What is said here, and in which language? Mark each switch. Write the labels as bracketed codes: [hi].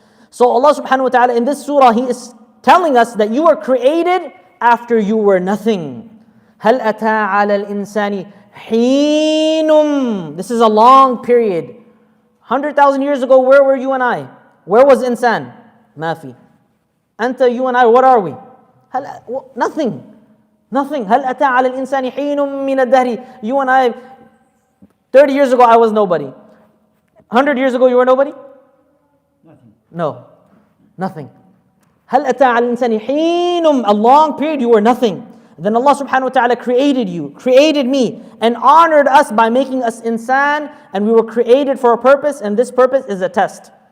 [en] So Allah subhanahu wa ta'ala in this surah, He is telling us that you were created after you were nothing. [ar] هل أتى على الإنسان حين. [en] This is a long period. 100,000 years ago, where were you and I? Where was insan? [ar] ما في. أنت, [en] you and I, what are we? Nothing. Nothing. [ar] هل أتى على الإنسان حين من الدهر. [en] You and I, 30 years ago, I was nobody. 100 years ago, you were nobody? No, nothing. [ar] هل أتى على الإنسان حين, [en] a long period you were nothing. Then Allah subhanahu wa ta'ala created you, created me, and honored us by making us insan, and we were created for a purpose, and this purpose is a test.